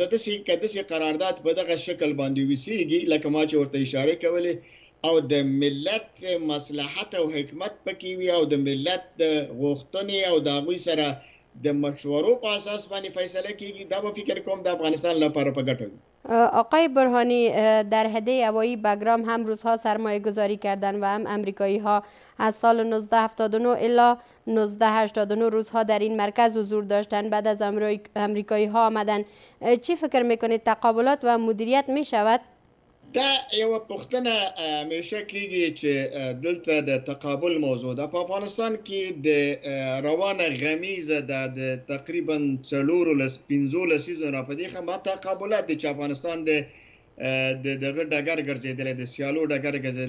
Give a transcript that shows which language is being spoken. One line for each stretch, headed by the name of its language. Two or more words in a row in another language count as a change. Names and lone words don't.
Pashto: زه داسې قرارداد په دغه شکل باندې وسیږي لکه ما چې ورته اشارې کولې او د ملت مصلحت او حکمت پکې وي او د ملت د غوښتنې او د هغوی سره د مشورو په اساس باندې فیصله کیږي. دا به فکر کوم د افغانستان لپاره په ګټه وي.
Persian: آقای برهانی، در هده هوایی بگرام هم روس‌ها سرمایه گذاری کردند و هم امریکایی ها. از سال 1979 الی 1989 روس‌ها در این مرکز حضور داشتند. بعد از امریکایی ها آمدن. چی فکر میکنید تقابلات و مدیریت می شود؟
Pashto: دا یو پوښتنه همیشه کیږي چې دلته د تقابل موضوع ده. په افغانستان کې د روانه غمیزه د تقریبا 4-15 لسیزونه په دې خمه تقابلات دي چې افغانستان د دغه ډګر ګرځېدلی، د سیالو ډګر ګرځېدلی.